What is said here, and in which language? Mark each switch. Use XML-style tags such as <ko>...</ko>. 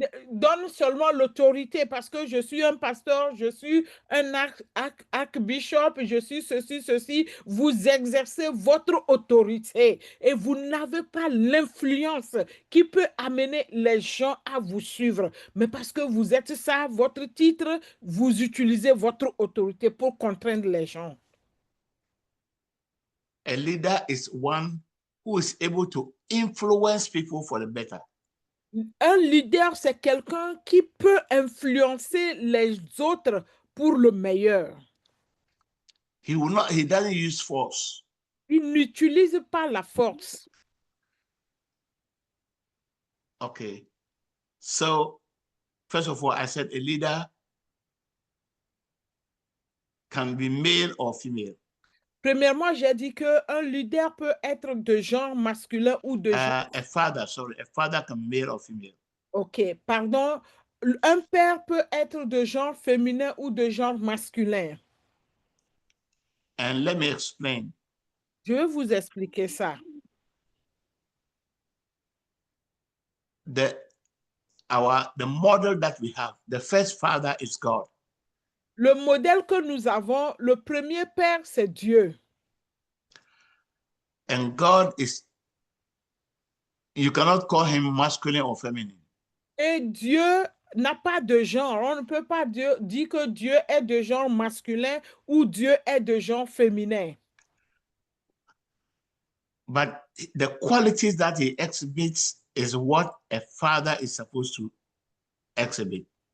<fr>donne seulement l'autorité parce que je suis un pasteur, je suis un archbishop, je suis ceci. Vous exercez votre autorité et vous n'avez pas l'influence qui peut amener les gens à vous suivre. Mais parce que vous êtes ça, votre titre, vous utilisez votre autorité pour contraindre les gens.</fr> <en>A leader is one who is able to influence people for the better.</en> <fr>Un leader, c'est quelqu'un qui peut influencer les autres pour le meilleur.</fr> <en>He doesn't use force.</en> <fr>Il n'utilise pas la force.</fr> <en>Okay. So, first of all, I said a leader can be male or female.</en> <fr>Premièrement, j'ai dit qu'un leader peut être de genre masculin ou de genre...</fr> <en>A father can be male or female.</en> <fr>Ok, pardon. Un père peut être de genre féminin ou de genre masculin.</fr> <en>And let me explain.</en> <fr>Je vais vous expliquer ça.</fr> <en>The model that we have, the first father is God.</en> <fr>Le modèle que nous avons, le premier père, c'est Dieu.</fr> <en>And God is, you cannot call him masculine or feminine.</en> <fr>Et Dieu n'a pas de genre. On ne peut pas dire que Dieu est de genre masculin ou Dieu est de genre féminin.</fr> <en>But the qualities that he exhibits is what a father is supposed to exhibit.</en>